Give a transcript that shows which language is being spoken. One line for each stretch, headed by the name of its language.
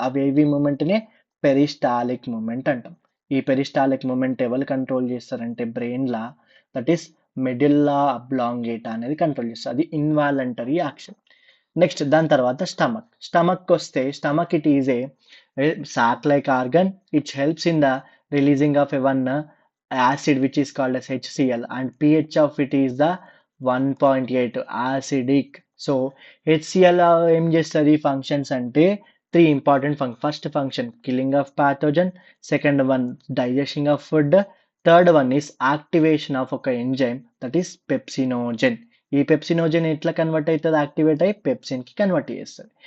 Telugu: ఆ wavy మూమెంట్నే peristaltic moment అంటాం. ఈ పెరిస్టాలిక్ మూమెంట్ ఎవరు కంట్రోల్ చేస్తారంటే బ్రెయిన్లా, దట్ ఈస్ మెడిల్లా అబ్లాంగేటా అనేది కంట్రోల్ చేస్తుంది. అది ఇన్వాలంటరీ యాక్షన్. నెక్స్ట్ దాని తర్వాత స్టమక్ వస్తే stomach
English: It is a sac like organ. It helps in the releasing of one acid which is called as HCl, and pH of it is the 1.8 acidic.
Telugu: So HCl ఏం చేస్తుంది? Functions అంటే 3 important function.
English: First function killing of pathogen, second one digestion of food, third one is activation of ఒక enzyme that is pepsinogen.
Telugu: ఈ pepsinogen ఎట్లా convert అవుతుంది? Activate అయ్యి పెప్సిన్కి convert చేస్తుంది.